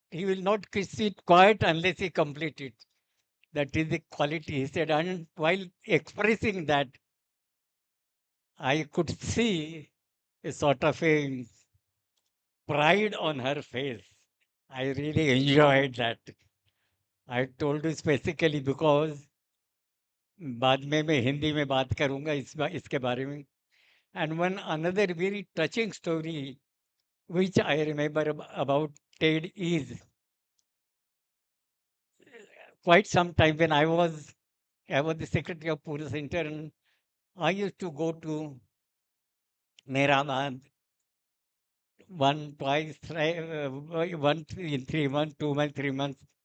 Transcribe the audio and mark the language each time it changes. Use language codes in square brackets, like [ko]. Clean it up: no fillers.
[en] He will not sit quiet unless he complete it. That is the quality, he said. And while expressing that, I could see a sort of a pride on her face. I really enjoyed that. I told you specifically because [hi] बाद में मैं हिंदी में बात करूंगा इसके बारे में. [en] And one another very touching story which I remember about Ted is quite some time when I was the secretary of Poona Center, and I used to go to Meramand one, twice, one in 3 months, 2 months, 3 months.